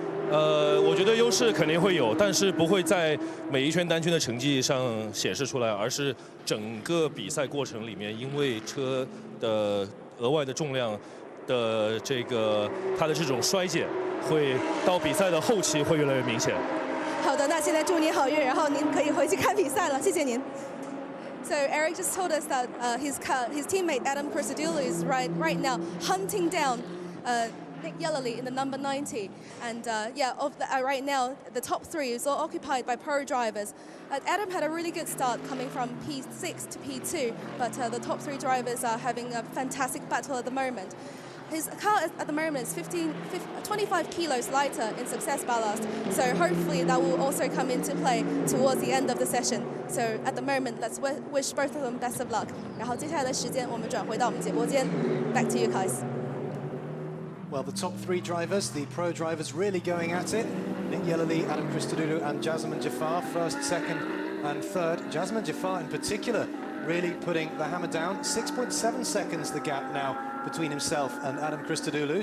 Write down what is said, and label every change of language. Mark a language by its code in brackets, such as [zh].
[zh] 我觉得优势肯定会有，但是不会在每一圈单圈的成绩上显示出来，而是整个比赛过程里面，因为车的额外的重量的它的这种衰减，会到比赛的后期会越来越明显。好的，那现在祝您好运，然后您可以回去看比赛了，谢谢您。 [en] So Eric just told us that his teammate Adam Christodoulou is right now hunting down Nick Yellerly in the number 90, and right now the top 3 is all occupied by pro drivers. Adam had a really good start coming from P6 to P2, but the top 3 drivers are having a fantastic battle at the moment. His car at the moment is 25 kilos lighter in success ballast, so hopefully that will also come into play towards the end of the session. So at the moment, let's wish both of them best of luck. [zh] 然后接下来的时间我们转回到我们节播间 ， [en] Back to you guys. Well, the top 3 drivers, the pro drivers, really going at it. Nick Yellerly, Adam Christodoulou and Jazeman Jaffar, first, second and third. Jazeman Jaffar in particular really putting the hammer down. 6.7 seconds the gap now between himself and Adam Christodoulou.